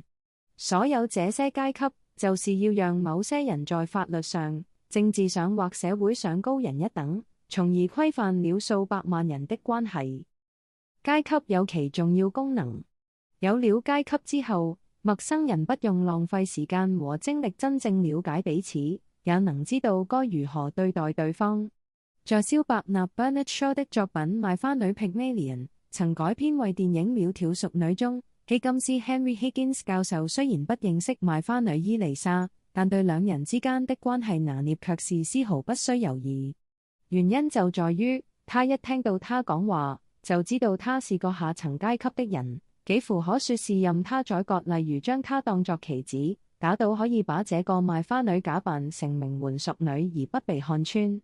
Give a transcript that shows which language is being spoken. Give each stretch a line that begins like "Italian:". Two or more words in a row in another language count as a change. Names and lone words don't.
Chinese: 所有這些階級，就是要讓某些人在法律上、政治上或社會上高人一等，從而規範了數百萬人的關係。階級有其重要功能，有了階級之後，陌生人不用浪費時間和精力真正了解彼此，也能知道該如何對待對方。在蕭伯納 Bernard Shaw 的作品《賣花女 Pygmalion》曾改編為電影《窈窕淑女》中，希金斯 Henry Higgins 教授雖然不認識賣花女伊麗莎，但對兩人之間的關係拿捏卻是絲毫不需猶豫。原因就在於，他一聽到他講話，就知道他是個下層階級的人，幾乎可說是任他宰割，例如將他當作棋子，打倒可以把這個賣花女假扮成名媛淑女而不被看穿。